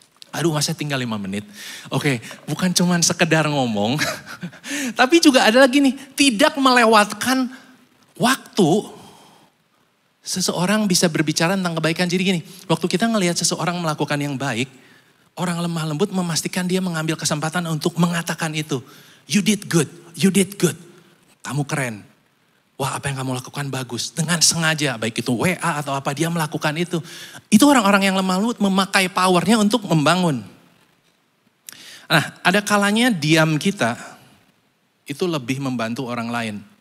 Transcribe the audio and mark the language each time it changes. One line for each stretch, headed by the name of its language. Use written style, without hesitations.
Indonesian: Aduh, masa tinggal 5 menit. Oke, bukan cuman sekedar ngomong. Tapi juga ada lagi nih, tidak melewatkan waktu seseorang bisa berbicara tentang kebaikan. Jadi gini, waktu kita ngelihat seseorang melakukan yang baik, orang lemah lembut memastikan dia mengambil kesempatan untuk mengatakan itu.
English: You did good, you did good.
Indonesian: Kamu keren. Wah, apa yang kamu lakukan bagus. Dengan sengaja, baik itu WA atau apa, dia melakukan itu. Itu orang-orang yang lemah lembut memakai powernya untuk membangun. Nah, ada kalanya diam kita itu lebih membantu orang lain.